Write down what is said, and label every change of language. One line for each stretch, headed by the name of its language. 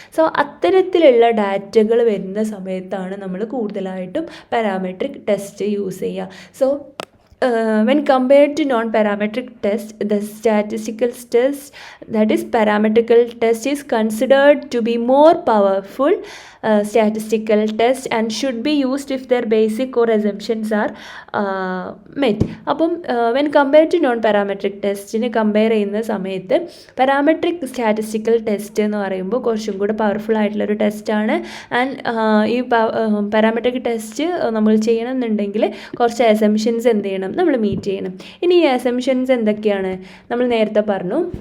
Malayalam: So അത്തരത്തിലുള്ള ഡാറ്റകൾ വരുന്ന സമയത്താണ് നമ്മൾ കൂടുതലായിട്ടും പാരാമെട്രിക് ടെസ്റ്റ് യൂസ് ചെയ്യുക.
English: So when compared to non-parametric test, the statistical test, that is parametrical test, is considered to be more powerful statistical test and should be used if their basic core assumptions are met.
Malayalam: അപ്പം
English: when compared to non-parametric
Malayalam: ടെസ്റ്റിനെ compare ചെയ്യുന്ന സമയത്ത് parametric statistical test എന്ന് പറയുമ്പോൾ കുറച്ചും കൂടെ powerful ആയിട്ടുള്ളൊരു ടെസ്റ്റാണ്. And ഈ പാരാമെട്രിക് ടെസ്റ്റ് നമ്മൾ ചെയ്യണം എന്നുണ്ടെങ്കിൽ കുറച്ച് അസംഷൻസ് എന്ത് ചെയ്യണം? നമ്മൾ മീറ്റ് ചെയ്യണം. ഇനി ഈ അസംഷൻസ് എന്തൊക്കെയാണ്? നമ്മൾ നേരത്തെ പറഞ്ഞു,